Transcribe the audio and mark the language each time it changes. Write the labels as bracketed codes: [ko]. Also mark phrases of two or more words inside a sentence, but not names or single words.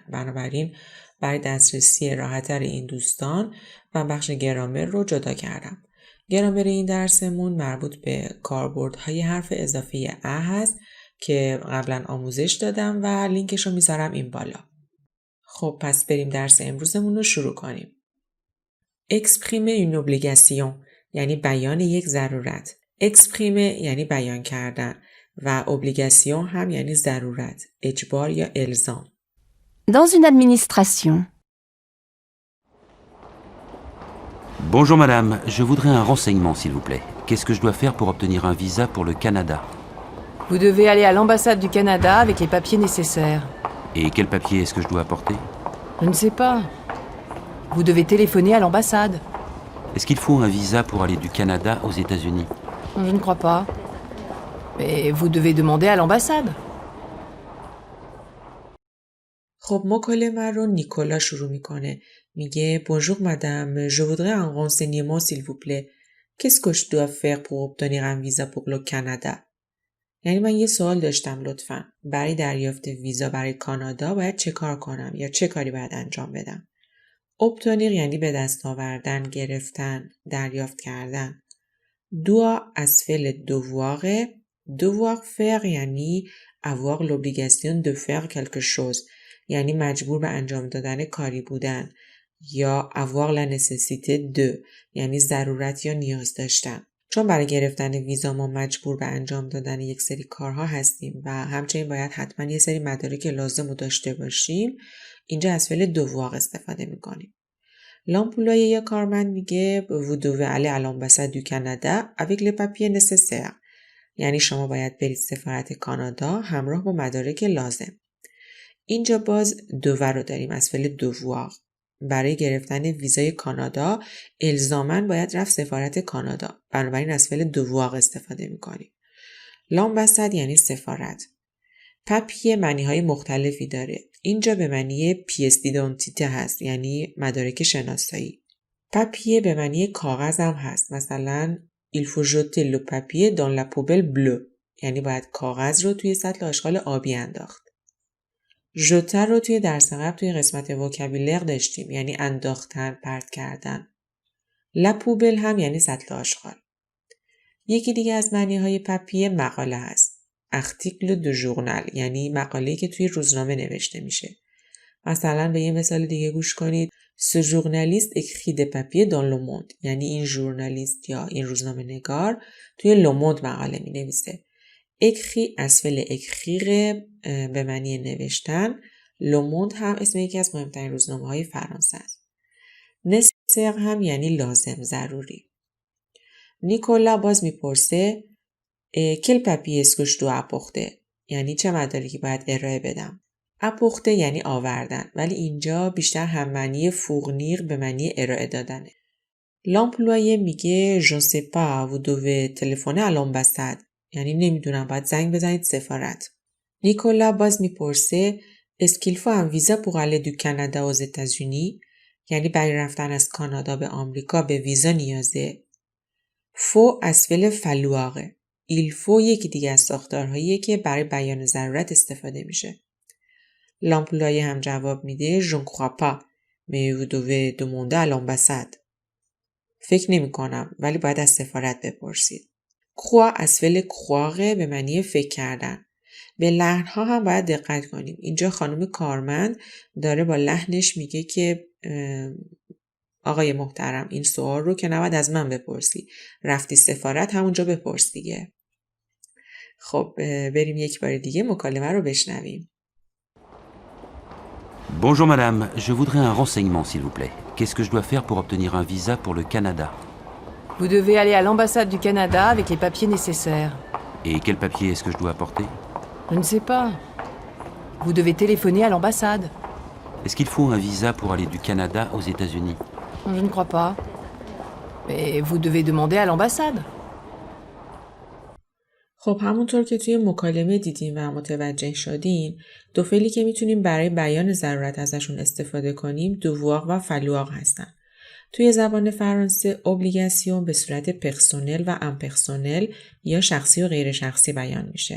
[fa] بنابراین برای دسترسی راحت‌تر این دوستان من بخش گرامر رو جدا کردم. گرامر این درسمون مربوط به کاربردهای حرف اضافه ا هست که قبلا آموزش دادم و لینکش رو میذارم این بالا. خب پس بریم درس امروزمون رو شروع کنیم. [fr] exprimer une obligation [fa] یعنی بیان یک ضرورت. exprimer یعنی بیان کردن و obligation هم یعنی ضرورت، اجبار یا الزام. [fr] Dans une administration. Bonjour madame, je voudrais un renseignement s'il vous plaît. Qu'est-ce que je dois faire pour obtenir un visa pour le Canada? Vous devez aller à l'ambassade du Canada avec les papiers nécessaires. Et quel papier est-ce que je dois apporter? Je ne sais pas. Vous devez téléphoner à l'ambassade. Est-ce qu'il faut un visa pour aller du Canada aux États-Unis? Je ne crois pas. Mais vous devez demander à l'ambassade. [fa] خب مکالمه رو نیکولا شروع میکنه. [fr] میگه Bonjour madame, je voudrais un renseignement s'il vous plaît. Qu'est-ce que je dois faire pour obtenir un visa pour le Canada? [fa] یعنی من یه سوال داشتم لطفاً. برای دریافت ویزا برای کانادا باید چه کار کنم یا چه کاری باید انجام بدم؟ obtenir یعنی به دست آوردن، گرفتن، دریافت کردن. doit از فعل devoir. [fr] devoir faire یعنی avoir l'obligation de faire quelque chose. [fa] یعنی مجبور به انجام دادن کاری بودن یا [fr] avoir la nécessité de [fa] یعنی ضرورت یا نیاز داشتن. چون برای گرفتن ویزا ما مجبور به انجام دادن یک سری کارها هستیم و همچنین باید حتما یه سری مدارک لازم رو داشته باشیم، اینجا از فعل devoir استفاده میکنیم. لامپولای یا کارمند میگه [fr] vous devez aller à l'ambassade du Canada avec les papiers nécessaires. [fa] یعنی شما باید برید سفارت کانادا همراه با مدارک لازم. اینجا باز دوور رو داریم از فعل devoir. برای گرفتن ویزای کانادا الزاماً باید رفت سفارت کانادا. بنابراین از فعل devoir استفاده میکنیم. لامباساد یعنی سفارت. پاپیه معنی‌های مختلفی داره. اینجا به معنی [fr] pièce d'identité [fa] هست، یعنی مدارک شناسایی. پاپیه به معنی کاغذ هم هست. [fr] مثلا il faut jeter le papier dans la poubelle bleue. [fa] یعنی باید کاغذ رو توی سطل آشغال آبی انداخت. ژوتر رو توی درس قبل توی قسمت وکابولر داشتیم، یعنی انداختن، پرت کردن. [fr] la poubelle [fa] هم یعنی سطل آشغال. یکی دیگه از معنی‌های پاپیه مقاله هست. [fr] article de journal [fa] یعنی مقاله‌ای که توی روزنامه نوشته میشه. مثلا به یه مثال دیگه گوش کنید. [fr] ce journaliste écrit des papiers dans le monde [fa] یعنی این ژورنالیست یا این روزنامه نگار توی لوموند مقاله می نویسه. écrit از فعل écrire به معنی نوشتن. لوموند هم اسم یکی از مهمترین روزنامه‌های فرانسه است. nécessaire هم یعنی لازم، ضروری. نیکولا باز میپرسه [fr] quel papier est-ce que je dois apporter؟ [fa] یعنی چه مدارکی باید ارائه بدم؟ apporter یعنی آوردن، ولی اینجا بیشتر هم معنی fournir به معنی ارائه دادنه. [fr] l'employé میگه je ne sais pas, vous devez téléphoner à l'ambassade. [fa] یعنی نمیدونم، باید زنگ بزنید سفارت. نیکولا باز میپرسه [fr] est-ce qu'il faut un visa pour aller du Canada aux États-Unis؟ [fa] یعنی برای رفتن از کانادا به آمریکا به ویزا نیازه. faut از فعل falloir. [fr] il faut [fa] یکی دیگه از ساختارهاییه که برای بیان ضرورت استفاده میشه. [fr] l'employé [fa] هم جواب میده [fr] je ne crois pas, mais vous devez demander à l'ambassade. [fa] فکر نمی کنم ولی باید از سفارت بپرسید. croire از فعل croire به معنی فکر کردن. به لحن‌ها هم باید دقت کنیم. اینجا خانم کارمند داره با لحنش میگه که آقای محترم این سوال رو که نباید از من بپرسی. رفتی سفارت همونجا بپرس دیگه. خب بریم یک بار دیگه مکالمه رو بشنویم. [fr] Bonjour madame, je voudrais un renseignement s'il vous plaît. Qu'est-ce que je dois faire pour obtenir un visa pour le Canada? Vous devez aller à l'ambassade du Canada avec les papiers nécessaires. Et quel papier est-ce que je dois apporter? Je ne sais pas. Vous devez téléphoner à l'ambassade. Est-ce qu'il faut un visa pour aller du Canada aux États-Unis? Je ne crois pas. Mais vous devez demander à l'ambassade. [fa] خب همونطور که توی مکالمه دیدیم و متوجه شدین، دو فعلی که میتونیم برای بیان ضرورت ازشون استفاده کنیم دوواق و فلواق هستن. توی زبان فرانسه اوبلیگاسیون به صورت پرسونل و امپرسونل یا شخصی و غیر شخصی بیان میشه.